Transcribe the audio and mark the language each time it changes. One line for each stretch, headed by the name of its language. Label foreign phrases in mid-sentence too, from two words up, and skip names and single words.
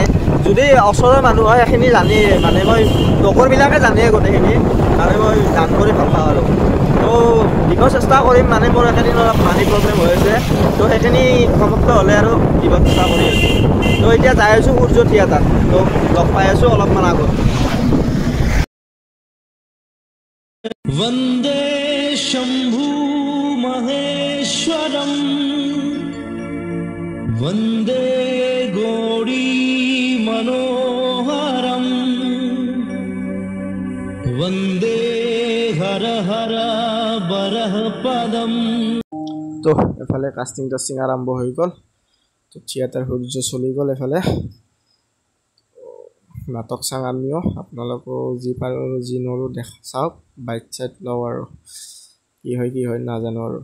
Assamese: যদি ওচৰৰ মানুহ হয় সেইখিনি জানেই, মানে মই লগৰবিলাকে জানে গোটেইখিনি, মানে মই দান কৰি ভাল পাওঁ আৰু। তো দিব চেষ্টা কৰিম, মানে মোৰ এইখিনি অলপ মানি প্ৰব্লেম হৈ আছে, তো সেইখিনি সমাপ্ত হ'লে আৰু দিব চেষ্টা কৰি আছোঁ। তো এতিয়া যাই আছোঁ সূৰ্য থিয়েটাৰ, তো লগ পাই আছোঁ অলপমান আগত।
Sanskrit: वंदे शंभु महेश्वरम वंदे गौरी मनोहरम वंदे हर हर बरह पदम।
Assamese: তো এফালে কাষ্টিং টাষ্টিং আৰম্ভ হৈ গ'ল, তো থিয়েটাৰ সূৰ্য চলি গ'ল। এফালে নাটক চাওঁ আমিও, আপোনালোকেও যি পাৰোঁ যি নোৱাৰোঁ চাওক, বাইক চাইক লওঁ আৰু কি হয় নাজানো আৰু।